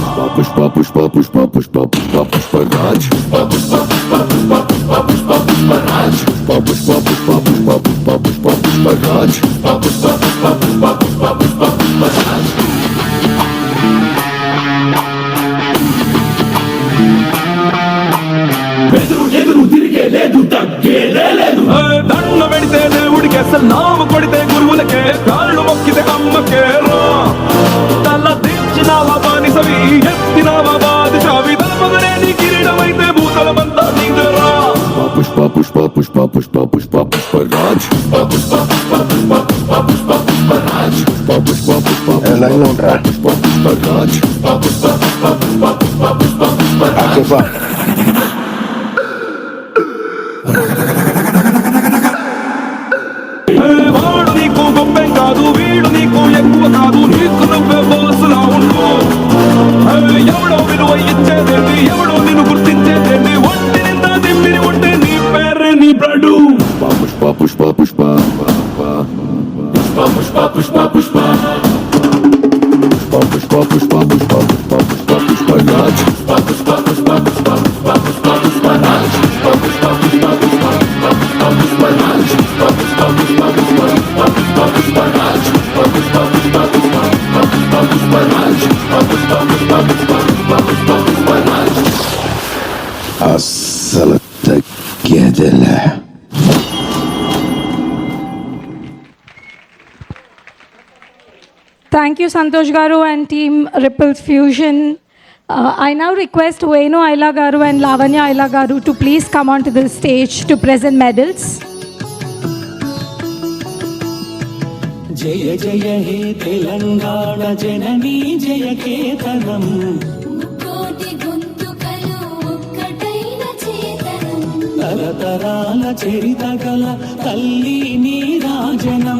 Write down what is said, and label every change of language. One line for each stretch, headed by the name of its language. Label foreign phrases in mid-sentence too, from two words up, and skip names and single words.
Telugu: Pushpa Pushpa Pushpa Pushpa Pushpa Pushpa Raj. Pushpa Pushpa Pushpa Pushpa Pushpa Pushpa Pushpa Raj. Pushpa Pushpa Pushpa Pushpa Pushpa Pushpa Pushpa Raj. Pushpa Pushpa Pushpa Pushpa Pushpa Pushpa Pushpa Raj. ఎదురు తిరిగే లేదు తగ్గేదే లేదు. దండ పెడితే దేవుడికి అసలు నామ కొడితే గురువులకే కాళ్ళు మొక్కితే అమ్మకే రా. తల దించినావా బానిసవి ఎత్తినావా బాదిషావి తలపగనే నీ కిరీటమైతే భూతలమంతా నీదేరా. Pushpa Pushpa Pushpa Pushpa Pushpa Pushpa Raj. Pushpa Pushpa Pushpa Pushpa Pushpa Pushpa Raj. Pushpa Pushpa Pushpa Pushpa Pushpa Raj. Pushpa Pushpa Pushpa Pushpa Pushpa Pushpa Raj. వాడు నీకు గొప్పే కాదు, వీడు నీకు ఎక్కువ కాదు, నీకు నువ్వే బాసులా ఉండు. ఎవడో విలువ ఇచ్చేదేంటి, ఎవడో నిన్ను గుర్తించేదేంటి, ఒంటి నిందా దిమ్మిరి ఉంటే నీ పేరే నీ బ్లడు. Pushpa Pushpa Pushpa Pushpa Pushpa Pushpa Pushpa Pushpa Pushpa Pushpa Pushpa Pushpa Pushpa Raj. Pushpa Pushpa Pushpa Pushpa Pushpa Pushpa Pushpa Raj. Pushpa Pushpa Pushpa Pushpa Pushpa Pushpa Raj. Pushpa Pushpa Pushpa Pushpa Pushpa Pushpa Raj. Pushpa Pushpa Pushpa Pushpa Pushpa Pushpa Raj. Pushpa Pushpa Pushpa Pushpa Pushpa Pushpa Raj. అస్సలు తగ్గేదిలే.
English: Thank you, Santosh Garu and team Ripple Fusion. I now request Venu Aila Garu and Lavanya Aila Garu to please come onto the stage to present medals.
Telugu: జయ జయ హే తెలంగాణ జననీ జయ కేతనం. కోటి గొంతుకలు ఒక్కటైన చేతనం. తరతరాల చరిత గల తల్లి నీ రాజనం.